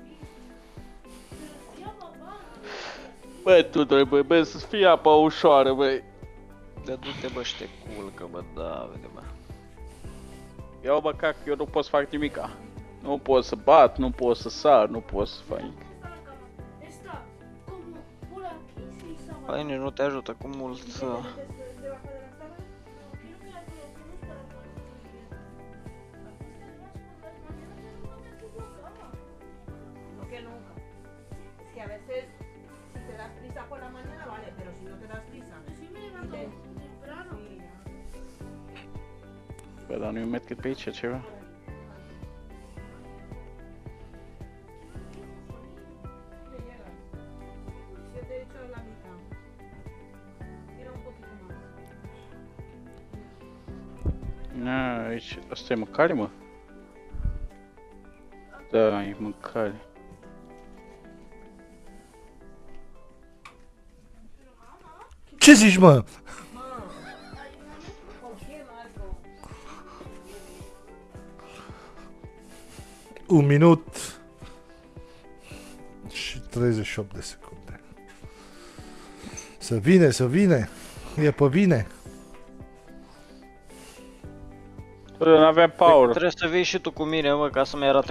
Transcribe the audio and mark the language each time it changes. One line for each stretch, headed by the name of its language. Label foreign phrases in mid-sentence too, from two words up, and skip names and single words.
Romanian: Bă, Tudor, bă, să fie apa ușoară, băi. Dă du-te, bă, și te culcă, bă, da, vede, bă. Ia bă, cac, eu nu pot să fac nimica. Nu pot să bat, nu pot să sar, nu pot să fac nimic.
Spanish: Está como por aquí sí estaba.
Romanian: Păi nici nu te ajută cu mult.
Spanish: Debajo de la sábana. No, quiero que la coloquemos para poder No que nunca. Es que a veces, si te das prisa por la mañana, vale, pero si no te das prisa. Sí me levanto temprano.
Romanian: Bă, dar nu-i medkit pe aici ceva?
Spanish: Te llega. Yo te he hecho la mitad. Era un poquito más.
Romanian: Na, aici, asta e mâncare, mă? Da, e mâncare. Ce zici, mă?
Spanish: ¿Con qué, Marco?
Romanian: 1 minut și 38 de secunde. Să vină. E pe vine. Bă, n-avem power. Trebuie să vii și tu cu mine, mă, ca să-mi arate